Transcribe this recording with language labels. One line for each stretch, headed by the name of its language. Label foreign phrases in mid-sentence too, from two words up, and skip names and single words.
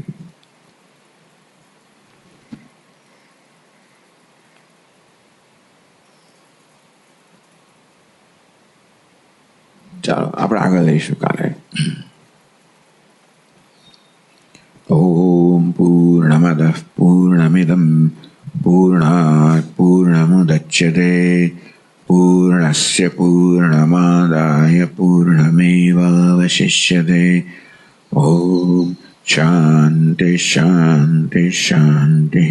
Gujarati: ચાલો આપણે આગળ લઈશું કાલે.
Sanskrit: ઓમ પૂર્ણમદઃ પૂર્ણ पूर्णमिदं पूर्णात् पूर्णमुदच्यते पूर्णस्य पूर्णमादाय पूर्णमेवावशिष्यते। ॐ शान्ति शान्ति शान्तिः।